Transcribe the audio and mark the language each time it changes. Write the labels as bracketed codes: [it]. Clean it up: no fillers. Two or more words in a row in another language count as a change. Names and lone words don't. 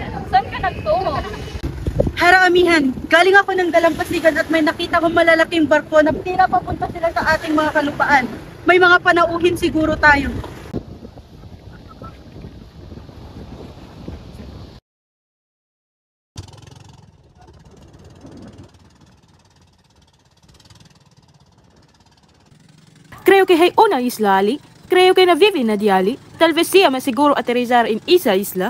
[tl] Saan ka nagtungo? Haramihan! Galing ako ng dalampasigan at may nakita kong malalaking barko na tila papunta sila sa ating mga kalupaan. May mga panauhin siguro tayo. [es] Creo que hay una isla, Ali. Creo que no vive nadie, Ali. Tal vez sea más seguro aterrizar en esa isla.